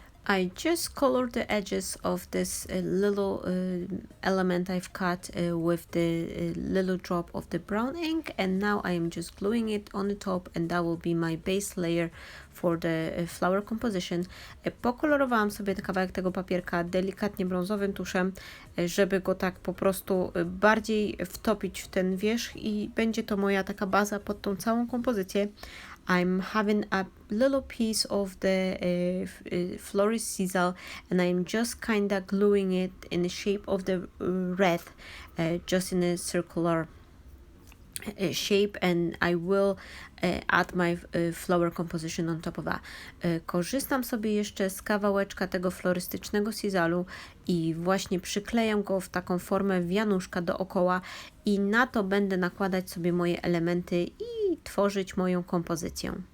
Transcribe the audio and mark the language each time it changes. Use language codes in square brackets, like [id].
[en] I just colored the edges of this little element I've cut with the little drop of the brown ink, and now I am just gluing it on the top, and that will be my base layer for the flower composition. [pl] Pokolorowałam sobie kawałek tego papierka delikatnie brązowym tuszem, żeby go tak po prostu bardziej wtopić w ten wierzch i będzie to moja taka baza pod tą całą kompozycję. [en] I'm having a little piece of the florist sisal, and I'm just kind of gluing it in the shape of the wreath, just in a circular shape, and I will add my flower composition on top of that. [pl] Korzystam sobie jeszcze z kawałeczka tego florystycznego sisalu i właśnie przyklejam go w taką formę wianuszka dookoła i na to będę nakładać sobie moje elementy i tworzyć moją kompozycję.